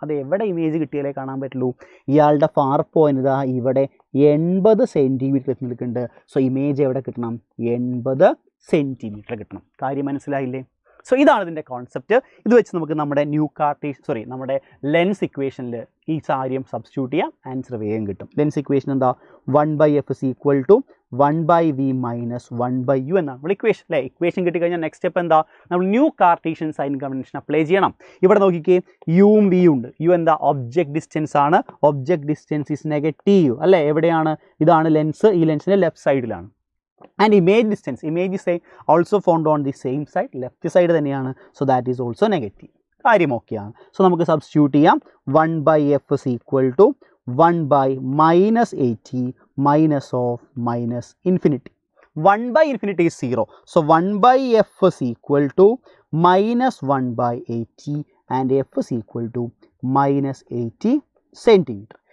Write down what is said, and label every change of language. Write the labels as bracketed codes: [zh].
[ml] അത് എവിടെ ഇമേജ് കിട്ടിയാലേ കാണാൻ പറ്റുള്ളൂ? ഇയാളുടെ ഫാർ പോയിന്റ് ഇതാ ഇവിടെ 80 സെൻറ്റിമീറ്റർ എത്തിയിട്ടുണ്ട്. സോ ഇമേജ് എവിടെ കിട്ടണം? 80 സെൻറ്റിമീറ്റർ കിട്ടണം. കാര്യം മനസ്സിലായില്ലേ? സോ ഇതാണ് ഇതിൻ്റെ കോൺസെപ്റ്റ്. ഇത് വെച്ച് നമുക്ക് നമ്മുടെ നമ്മുടെ ലെൻസ് ഇക്വേഷനിൽ ഈ കാര്യം സബ്സ്റ്റിറ്റ്യൂട്ട് ചെയ്യാം. ആൻസർ വേഗം കിട്ടും. ലെൻസ് ഇക്വേഷൻ എന്താ? [en] 1/f is equal to 1/v minus 1/u [ml] എന്നാണ് നമ്മൾ ഇക്വേഷൻ അല്ലേ? ഇക്വേഷൻ കിട്ടിക്കഴിഞ്ഞാൽ നെക്സ്റ്റ് സ്റ്റെപ്പ് എന്താ? നമ്മൾ new Cartesian sign convention apply ചെയ്യണം. ഇവിടെ നോക്കിക്കേ, യുവും വിയും ഉണ്ട്. യു എന്താ? ഒബ്ജക്റ്റ് ഡിസ്റ്റൻസ് ആണ്. [en] object distance is negative [ml] അല്ലേ? എവിടെയാണ്? ഇതാണ് ലെൻസ്. ഈ ലെൻസിൻ്റെ ലെഫ്റ്റ് സൈഡിലാണ്. [en] and image distance, image is also found on the same side, [ml] left side തന്നെയാണ്. [en] So that is also negative. [ml] കാര്യം ഓക്കെയാണ്. സോ നമുക്ക് സബ്സ്റ്റിറ്റ്യൂട്ട് ചെയ്യാം. [en] 1/f is equal to 1/-80 minus of minus infinity. 1/infinity is 0. So 1/f is equal to minus 1/80 and f is equal to minus 80 centimeter.